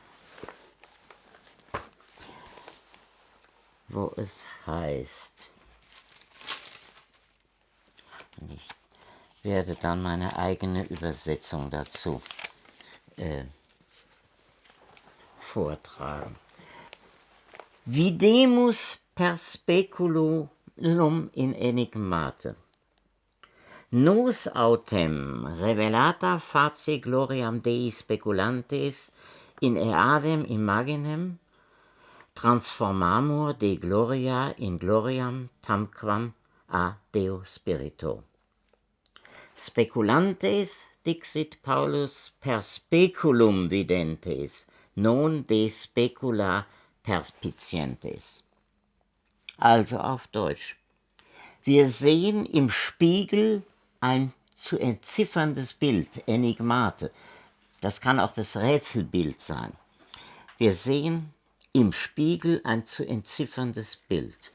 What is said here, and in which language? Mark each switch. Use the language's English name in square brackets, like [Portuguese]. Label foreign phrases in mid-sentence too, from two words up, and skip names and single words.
[German] Wo es heißt... Ich werde dann meine eigene Übersetzung dazu vortragen. [Latin] Videmus per speculum in enigmate. Nos autem revelata facie gloriam Dei speculantes in eadem imaginem transformamur de gloria in gloriam tamquam a Deo Spirito. Speculantes, dixit Paulus, per speculum videntes, non de specula perspicientes. [German] Also auf Deutsch. Wir sehen im Spiegel ein zu entzifferndes Bild, Enigmate. Das kann auch das Rätselbild sein. Wir sehen im Spiegel ein zu entzifferndes Bild.